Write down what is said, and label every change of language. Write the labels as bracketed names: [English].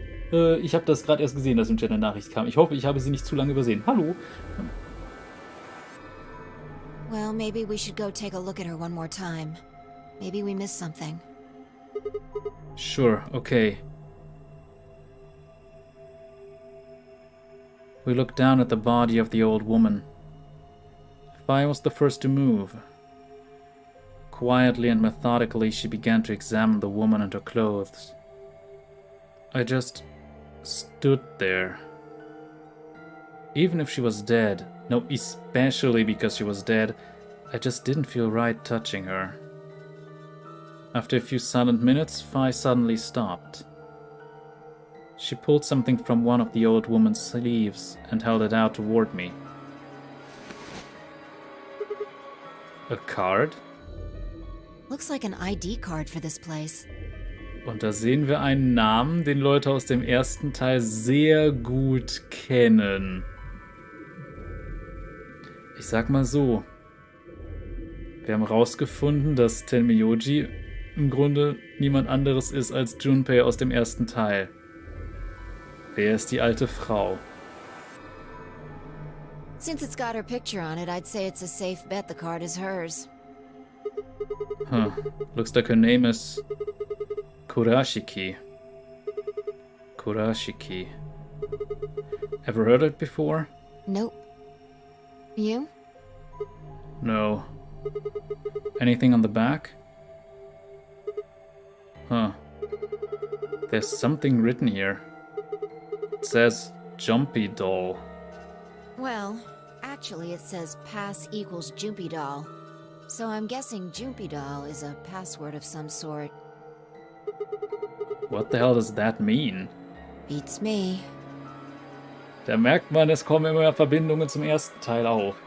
[German] Ich habe das gerade erst gesehen, dass im Chat eine Nachricht kam. Ich hoffe, ich habe sie nicht zu lange übersehen. Hallo. [English] Well, maybe we should go take a look at her one more time. Maybe we missed something. Sure, okay. We looked down at the body of the old woman. Fi was the first to move. Quietly and methodically, she began to examine the woman and her clothes. I just stood there. Even if she was dead, no, especially because she was dead, I just didn't feel right touching her. After a few silent minutes, Fi suddenly stopped. She pulled something from one of the old woman's sleeves and held it out toward me. A card? Looks like an ID card for this place. [German] Und da sehen wir einen Namen, den Leute aus dem ersten Teil sehr gut kennen. Ich sag mal so. Wir haben rausgefunden, dass Tenmyoji im Grunde niemand anderes ist als Junpei aus dem ersten Teil. Wer ist die alte Frau? [English] Since it's got her picture on it, I'd say it's a safe bet the card is hers. Huh. Looks like her name is Kurashiki. Kurashiki. Ever heard it before? Nope. You? No. Anything on the back? Huh. There's something written here. It says Jumpy Doll. Well, actually it says pass equals Jumpy Doll. So I'm guessing Jumpy Doll is a password of some sort. What the hell does that mean? Beats me. [German] Da merkt man, es kommen immer Verbindungen zum ersten Teil auf.